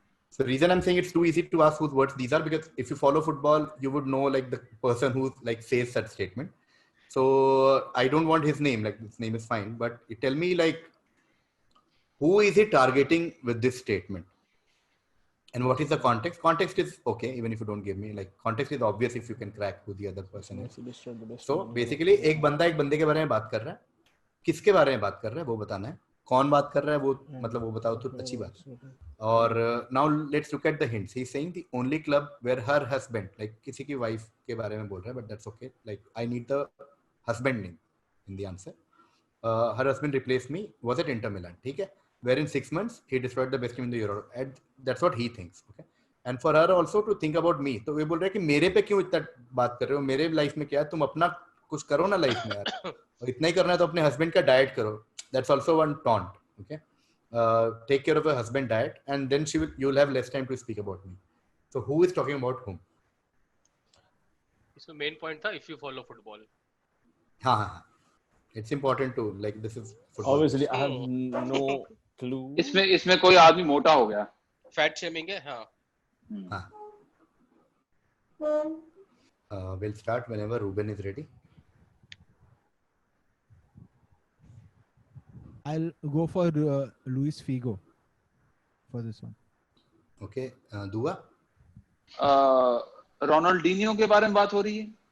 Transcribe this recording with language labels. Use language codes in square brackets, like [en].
[en] So the reason I'm saying it's too easy to ask whose words these are, because if you follow football, you would know like the person who like says such statement. So I don't want his name, like his name is fine, but tell me like, who is he targeting with this statement? And what is the context? Context is okay, even if you don't give me, like context is obvious if you can crack who the other person is. [hi] So basically एक बंदा एक बंदे के बारे में बात कर रहा है, किसके बारे में बात कर रहा है वो बताना है, कौन बात कर रहा है वो मतलब वो बताओ तो अच्छी बात है. और [en] now let's look at the hints. He's saying the only club where her husband, like [hi] किसी की wife के बारे में बोल रहा है, [en] but that's okay. Like I need the husband name in the answer. Her husband replaced me was at Inter Milan. [hi] ठीक है? [en] Where in 6 months he destroyed the best team in the Euro. And that's what he thinks. Okay. And for her also to think about me. [hi] तो वे बोल रहे हैं कि मेरे पे क्यों इतना बात कर रहे हो? मेरे लाइफ में क्या है? तुम अपना कुछ करो ना लाइफ में यार. और इतना ही करना है तो अपने हस्बैंड का डाइट करो. [en] That's also one taunt. Okay. Take care of your husband diet, and then you'll have less time to speak about me. So who is talking about whom? [hi] इसमें मेन पॉइंट था [en] if you follow football. [hi] हाँ. [en] It's important to like this is football. Obviously, I have no clue. [hi] इसमें कोई आदमी मोटा हो गया. Fat shaming है. हाँ. [en] We'll start whenever Ruben is ready. I'll go for Luis Figo for this one. Okay, Dua? [hi] Ronaldinho के बारे में बात हो रही है.